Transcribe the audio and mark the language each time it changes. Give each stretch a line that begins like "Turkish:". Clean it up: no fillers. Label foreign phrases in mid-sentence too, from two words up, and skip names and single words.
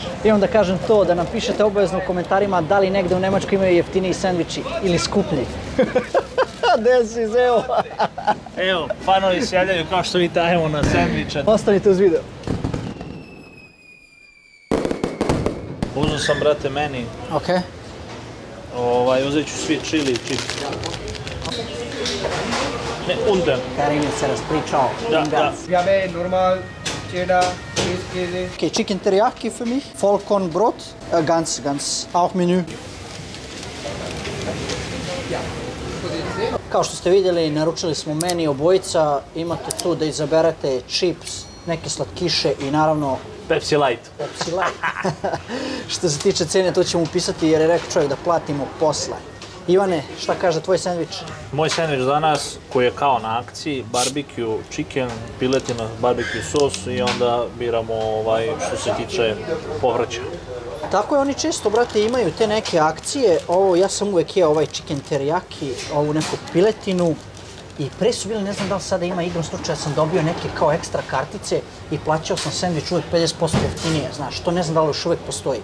Serbian: Imam da kažem to, da nam pišete obavezno u komentarima da li negde u Nemačkoj imaju jeftiniji sendviči ili skuplji. Gde si, evo? Evo, fanovi se javljaju kao što vi tajemo na sendviče. Ostanite uz video. Uzeo sam, brate, meni. Ok. Uzet ću svi
English: chili chips.
Serbian: Ne, unten. Karim je se raspričao. Da.
German: Wir haben normal Cheddar, Käse. Okay,
English: Chicken Teriyaki
German: für mich, Vollkornbrot, ganz, auch Menü.
Serbian: Kao što ste vidjeli, naručili smo meni obojica, imate tu da izaberete chips, neke slatkiše i naravno Pepsi Light. Pepsi Light. Što se tiče cene, to ćemo upisati jer je rekao čovjek da platimo posle. Ivane, šta kaže tvoj sendvič? Moj sandvič danas, koji je kao na akciji,
English: barbecue chicken,
Serbian: piletina, barbecue sos i onda biramo što se tiče povrća. Tako je, oni često, brate, imaju te neke akcije. Ovo, ja sam uvek jeo ovaj
English: chicken teriyaki,
Serbian: ovu neku piletinu. I pre su bili, ne znam da li sada ima igrom slučaja, sam dobio neke kao ekstra kartice i plaćao sam sendvič uvek 50% jeftinije, znaš, to ne znam da li još uvek postoji.